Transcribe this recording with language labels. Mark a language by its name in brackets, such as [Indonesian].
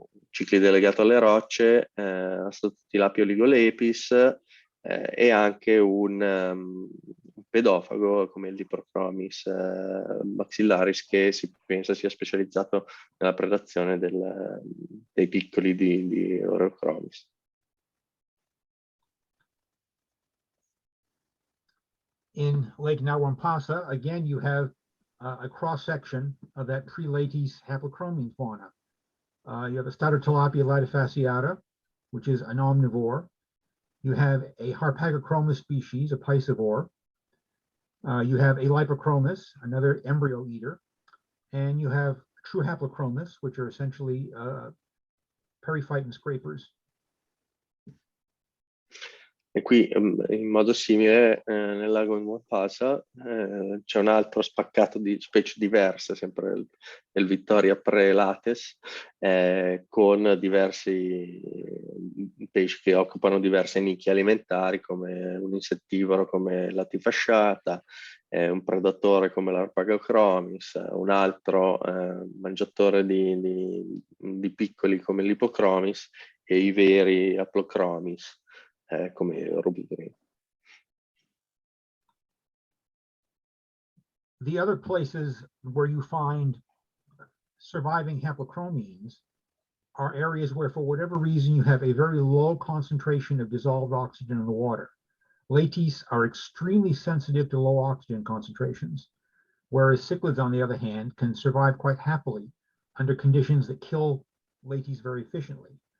[Italian] ciclide legato alle rocce, Tilapia oligolepis, e anche un pedofago come il Diprochromis maxillaris, che si pensa sia specializzato nella predazione dei piccoli di Oreochromis. [English] In Lake Nawampasa, again, you have a cross-section of that pre-Latis haplochromine fauna. You have a Statotilapia latifasciata, which is an omnivore. You have a Harpagochromis species, a piscivore. You have a Lipochromis, another embryo eater. And you have true haplochromous, which are essentially periphyton scrapers. [Italian] E qui in modo simile nel lago Nawampasa c'è un altro spaccato di specie diverse, sempre nel Vittoria pre-Lattes, con diversi pesci che occupano diverse nicchie alimentari, come un insettivoro come l'atifasciata, un predatore come l'Harpagochromis, un altro mangiatore di piccoli come l'Hipochromis, e i veri Haplochromis come Rubigri. [English] The other places where you find surviving haplochromines are areas where, for whatever reason, you have a very low concentration of dissolved oxygen in the water. Latis are extremely sensitive to low oxygen concentrations, whereas cichlids, on the other hand, can survive quite happily under conditions that kill latis very efficiently.